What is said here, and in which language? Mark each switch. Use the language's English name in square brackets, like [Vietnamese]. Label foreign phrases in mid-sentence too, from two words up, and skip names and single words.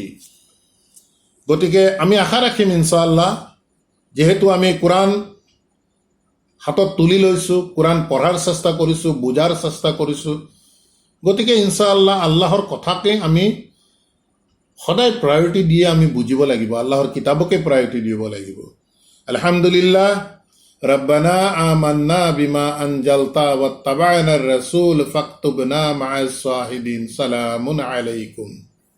[Assamese] গতিকে আমি আশা ৰাখিম ইনশাআল্লাহ, যিহেতু আমি কোৰাণ হাতত তুলি লৈছোঁ, কোৰাণ পঢ়াৰ চেষ্টা কৰিছোঁ, বুজাৰ চেষ্টা কৰিছোঁ, গতিকে ইনশাআল্লাহ আল্লাহৰ কথাকে আমি সদায় প্ৰায়ৰিটি দিয়ে আমি বুজিব লাগিব, আল্লাহৰ কিতাবকে প্ৰায়ৰিটি দিব লাগিব। [Arabic] الحمد لله ربنا آمنا بما أنزلت واتبعنا الرسول فاكتبنا مع الشاهدين. سلام عليكم.